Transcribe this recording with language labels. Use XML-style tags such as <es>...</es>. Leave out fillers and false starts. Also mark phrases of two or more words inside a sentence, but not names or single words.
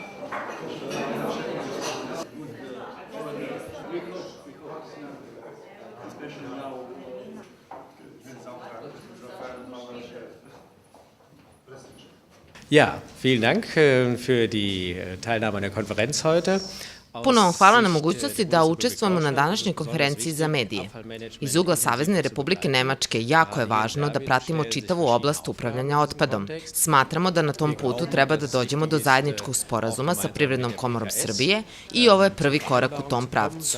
<de>Ja, vielen Dank für die Teilnahme an der Konferenz heute.</de> <sr>Puno vam hvala na mogućnosti da učestvujemo na današnjoj konferenciji za medije. Iz ugla Savezne Republike Nemačke jako je važno da pratimo čitavu oblast upravljanja otpadom. Smatramo da na tom putu treba da dođemo do zajedničkog sporazuma sa Privrednom komorom Srbije i ovo je prvi korak u tom pravcu.</sr>